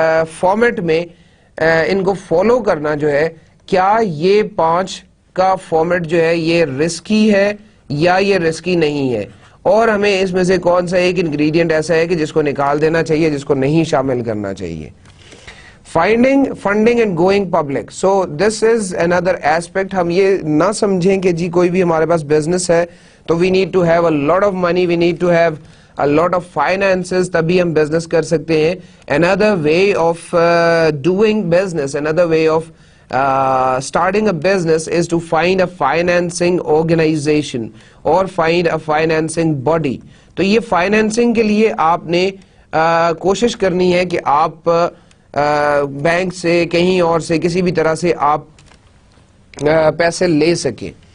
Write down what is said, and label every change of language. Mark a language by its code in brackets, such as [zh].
[ur] Format میں ان کو follow کرنا جو ہے, کیا یہ 5 کا فارمیٹ جو ہے یہ رسکی ہے یا یہ رسکی نہیں ہے, اور ہمیں اس میں سے کون سا ایک انگریڈینٹ ایسا ہے کہ جس کو نکال دینا چاہیے, جس کو نہیں شامل کرنا چاہیے. [en] Finding funding and going public. So this is another aspect. [ur] ہم یہ نہ سمجھیں کہ جی کوئی بھی ہمارے پاس بزنس ہے تو [en] we need to have a lot of money, we need to have a lot of finances [ur] تبھی ہم بزنس کر سکتے ہیں. [en] Another way of doing business, another way of starting a business is to find a financing organization or find a financing body. [ur] تو یہ financing کے لیے آپ نے کوشش کرنی ہے کہ آپ بینک سے کہیں اور سے کسی بھی طرح سے آپ پیسے لے سکیں.